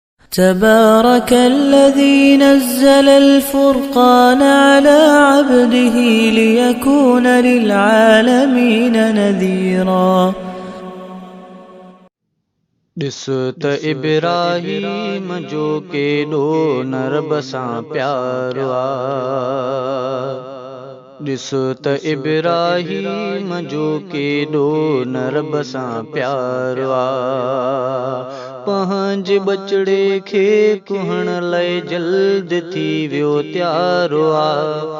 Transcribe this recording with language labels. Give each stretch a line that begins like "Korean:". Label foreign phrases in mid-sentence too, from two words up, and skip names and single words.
Arabic: تبارك الذي نزل الفرقان على عبده ليكون للعالمين نذيرا
Sindhi: ॾिसत इब्राहीम जो केॾो नरब सां प्यारो आहे। ॾिसत इब्राहीम जो केॾो नरब सां प्यारो आहे। पंहिंजे बचड़े खे कुहण लाइ जल्द थी वियो त्यारो आहे।